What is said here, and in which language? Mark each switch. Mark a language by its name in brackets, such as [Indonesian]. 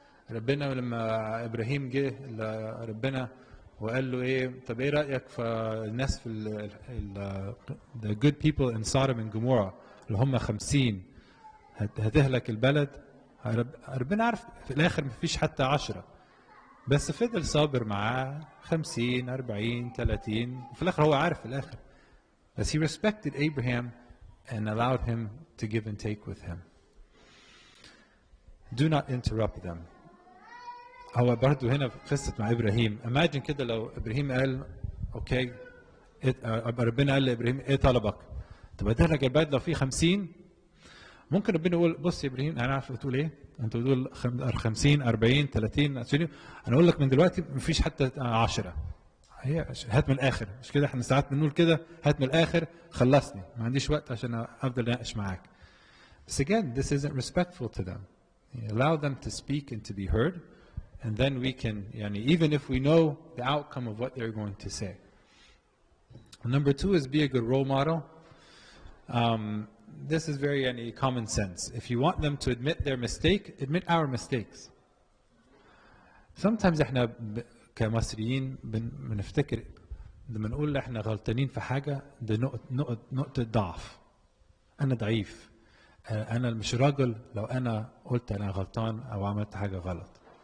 [Arabic] ربنا لما ابراهيم جه لربنا وقال له ايه طب ايه رايك في الناس في [English] the good people in Sodom and Gomorrah [Arabic] اللي هم 50 هتهلك البلد. ربنا عارف في الاخر ما فيش حتى 10 بس فضل صابر معاه 50 40 30 وفي الاخر هو عارف في الاخر. [English] بس he respected Abraham and allowed him to give and take with him. Do not interrupt them. [Arabic] هو برضه هنا في قصه مع ابراهيم. imagine كده لو ابراهيم قال اوكي ربنا قال لابراهيم ايه طلبك؟ طب اديها لك البلد لو في 50. ممكن ربنا يقول بص يا ابراهيم انا عارف بتقول ايه؟ انت بتقول 50 40 30 20 انا اقول لك من دلوقتي مفيش حتى 10. هي هات من الاخر، مش كده احنا ساعات بنقول كده، هات من الاخر خلصني ما عنديش وقت عشان افضل اناقش معاك. [English] بس again this isn't respectful to them. Allow them to speak and to be heard and then we can يعني even if we know the outcome of what they're going to say. Number 2 is be a good role model. This is very يعني common sense. If you want them to admit their mistake, admit our mistakes. [Arabic] Sometimes احنا كمصريين بنفتكر لما نقول احنا غلطانين في حاجه دي نقطه ضعف. انا ضعيف، انا مش راجل لو انا قلت انا غلطان او عملت حاجه غلط.